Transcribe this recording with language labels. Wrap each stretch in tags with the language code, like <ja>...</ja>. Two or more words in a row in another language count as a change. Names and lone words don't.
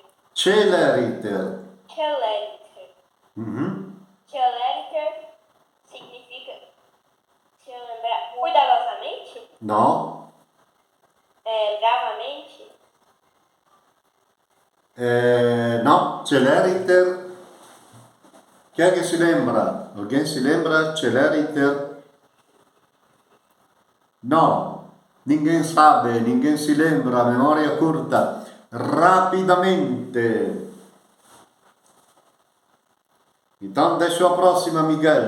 <pt>Celeriter. Celeriter. Uhum. Celeriter significa, deixa eu lembrar, cuidadosamente? No. Bravamente? No, celeriter.</pt> <it>Chi è che si</it> <pt>lembra? Alguém si lembra? Celeriter? No, ninguém sabe, ninguém si lembra, memoria curta. Rapidamente. Então, deixa a próxima, Miguel.</pt>